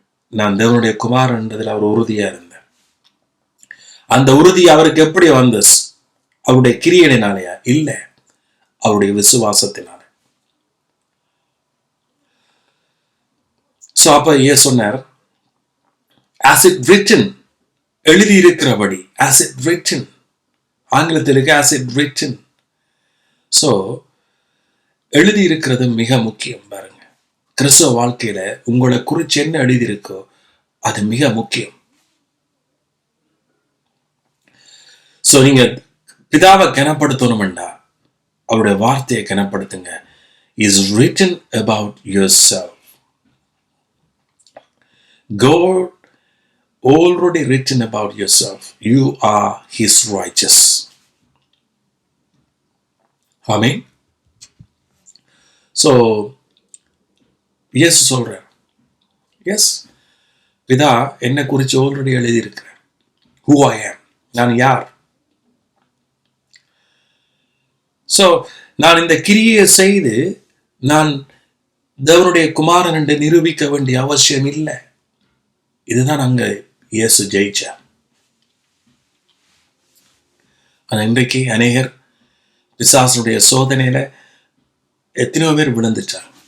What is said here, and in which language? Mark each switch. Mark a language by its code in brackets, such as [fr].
[ta] நான் தேவனுடைய குமாரன்றதில் அவர் உறுதியா இருந்தார். அந்த உறுதி அவருக்கு எப்படி வந்தது? அவருடைய கிரியையினாலயா? இல்ல, அவருடைய விசுவாசத்தினால. சோ அப்ப இயேசு சொன்னார், [en] as it written, [ta] எழுதி இருக்கிறபடி. [en] as it written, [ta] ஆங்கிலத்தில் இருக்கு [en] as it written. [ta] சோ எழுதி இருக்கிறது மிக முக்கியம். பாருங்க, கிறிஸ்தவ வாழ்க்கையில உங்களை குறிச்சு என்ன எழுதி இருக்கோ அது மிக முக்கியம். சோ நீங்க பிதாவை கனப்படுத்தணும்டா அவருடைய வார்த்தையை கனப்படுத்துங்க. [en] is written about yourself. God already written about yourself. You are his righteous. Amen. [ta] So இயேசு சொல்றார், எஸ், பிதா என்ன குறிச்சு ஆல்ரெடி எழுதி இருக்கிறேன். [en] who I am, [ta] நான் யார். சோ நான் இந்த கிரியை செய்து நான் தேவனுடைய குமாரன் என்று நிரூபிக்க வேண்டிய அவசியம் இல்லை. இதுதான் அங்க இயேசு ஜெயிச்சார். ஆனா இன்றைக்கு அநேகர் பிசாசுடைய சோதனையில எத்தனையோ பேர் விழுந்துட்டார்.